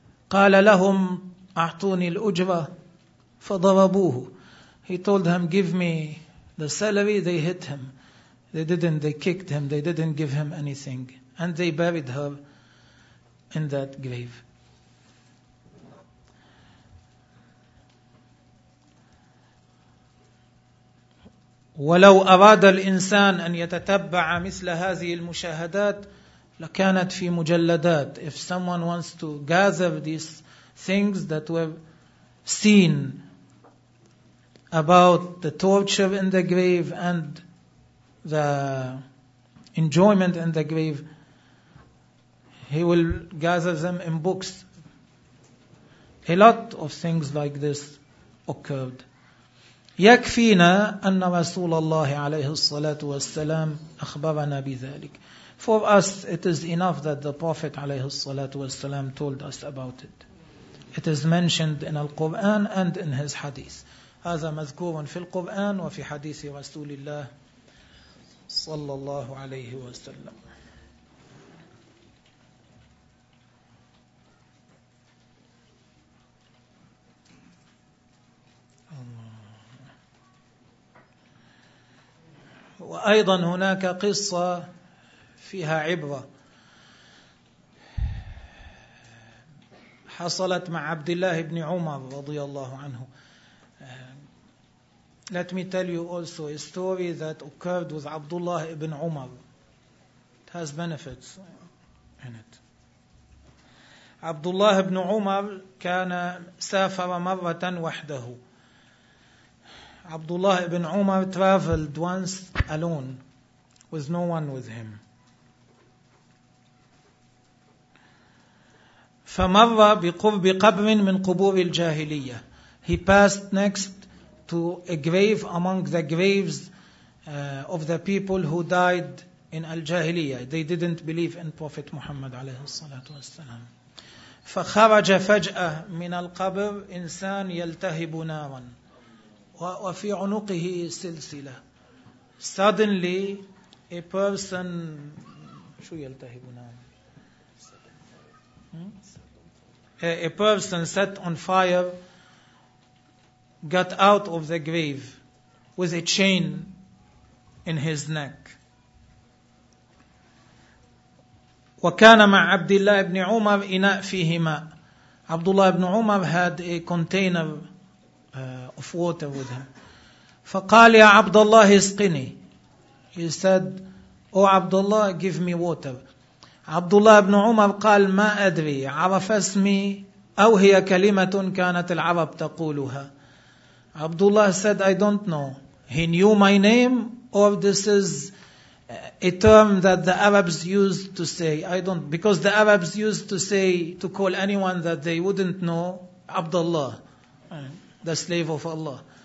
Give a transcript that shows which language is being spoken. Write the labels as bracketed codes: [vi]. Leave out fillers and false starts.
[ar] فقال لهم أعطوني الأجرة فضربوه. [en] He told them, give me the salary. They hit him. They kicked him. They didn't give him anything. And they buried her in that grave. [ar] ولو أراد الإنسان أن يتتبع مثل هذه المشاهدات لكانت في مجلدات. [en] If someone wants to gather these things that were seen about the torture in the grave and the enjoyment in the grave, he will gather them in books. A lot of things like this occurred. [ar] يكفينا أن رسول الله عليه الصلاة والسلام أخبرنا بذلك. [en] For us, it is enough that the Prophet [ar] عليه الصلاة والسلام [en] told us about it. It is mentioned in the Quran and in his hadith. [ar] هذا مذكور في القرآن وفي حديث رسول الله صلى الله عليه وسلم. وأيضا هناك قصة فيها عبرة حصلت مع عبد الله بن عمر رضي الله عنه. [en] Let me tell you also a story that occurred with Abdullah ibn Umar. It has benefits in it. [ar] Abdullah ibn Umar كان سافر مرة وحده. [en] Abdullah ibn Umar traveled once alone with no one with him. [ar] فمر بقرب قبر من قبور الجاهلية. [en] He passed next to a grave among the graves of the people who died in al-jahiliyyah. They didn't believe in Prophet Muhammad [ar] عليه الصلاة والسلام. فخرج فجأة من القبر إنسان يلتهب نارا وفي عنقه سلسلة. [en] Suddenly a person [ar] شو يلتهب نارا [en] a person set on fire got out of the grave with a chain in his neck. [ar] وكان مع عبد الله بن عمر إناء فيه ماء. [en] عبد الله بن عمر had a container of water with him. [ar] فقال يا عبد الله اسقني. [en] He said, Oh عبد الله, give me water. [ar] عبد الله بن عمر قال ما أدري عرف اسمي أو هي كلمة كانت العرب تقولها. [en] Abdullah said, I don't know. He knew my name, or this is a term that the Arabs used to say. I don't, because the Arabs used to say, to call anyone that they wouldn't know, Abdullah, the slave of Allah.